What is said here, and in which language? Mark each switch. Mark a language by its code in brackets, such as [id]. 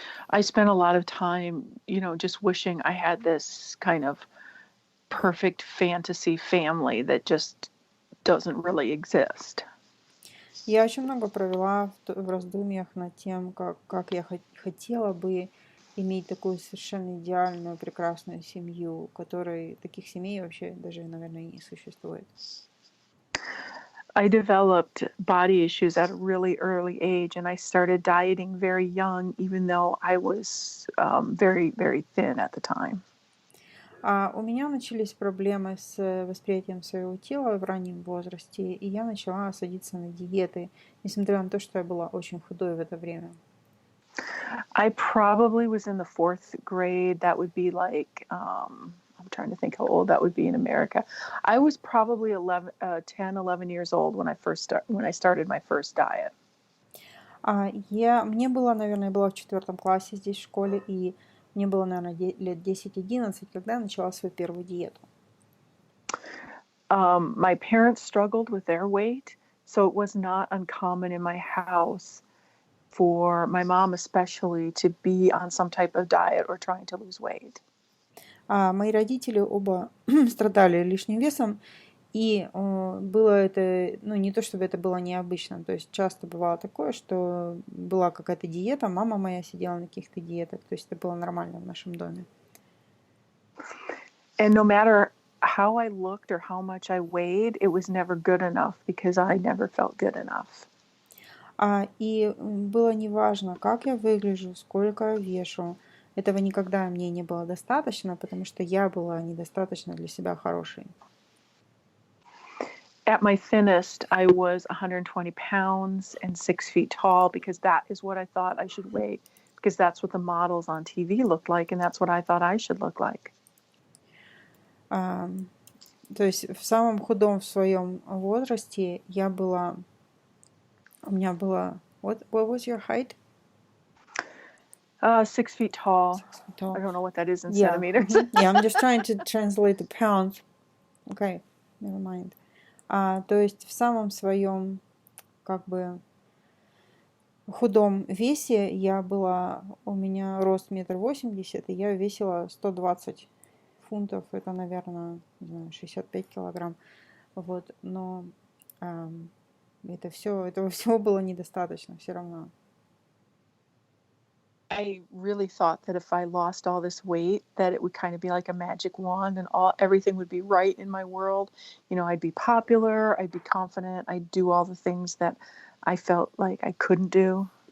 [en] I spent a lot of time, just wishing I had this kind of perfect fantasy family that just doesn't really exist. [ru] Я очень много провела в раздумьях над тем, как я хотела бы иметь такую совершенно идеальную, прекрасную семью, которой таких семей вообще даже, наверное, не существует. [en] I developed body issues at a really early age, and I started dieting very young, even though I was very, very thin at the time. [ru] У меня начались проблемы с восприятием своего тела в раннем возрасте, и я начала садиться на диеты, несмотря на то, что я была очень худой в это время. [en] I probably was in the 4th grade. That would be like, I'm trying to think how old that would be in America. I was probably 10, 11 years old when I started my first diet. [ru] Мне было, наверное, я была в 4 классе здесь в школе, и мне было, наверное, лет 10-11, когда я начала свою первую диету. [en] My parents struggled with their weight, so it was not uncommon in my house for my mom especially to be on some type of diet or trying to lose weight. [ru] Мои родители оба страдали лишним весом, и было это, ну, не то чтобы это было необычно, то есть часто бывало такое, что была какая-то диета, мама моя сидела на каких-то диетах, то есть это было нормально в нашем доме. [en] And no matter how I looked or how much I weighed, it was never good enough because I never felt good enough. [ru] И было неважно, как я выгляжу, сколько я вешу, этого никогда мне не было достаточно, потому что я была недостаточно для себя хорошей. [en] At my thinnest, I was 120 pounds and 6 feet tall because that is what I thought I should weigh, because that's what the models on TV looked like, and that's what I thought I should look like. [ru] То есть в самом худом в своем возрасте у меня было, [en] what was your height? 6 feet tall. 6 feet tall. I don't know what that is in Yeah. centimeters. Yeah, I'm just trying to translate the pounds. Okay, never mind. [ru] То есть в самом своем, как бы, худом весе у меня рост 1,80 м, и я весила 120 фунтов, это, наверное, не знаю, 65 килограмм. Вот, но этого всего было недостаточно все равно. [en] I really thought that if I lost all this weight, that it would kind of be like a magic wand and everything would be right in my world. You know, I'd be popular, I'd be confident, I'd do all the things that I felt like I couldn't do.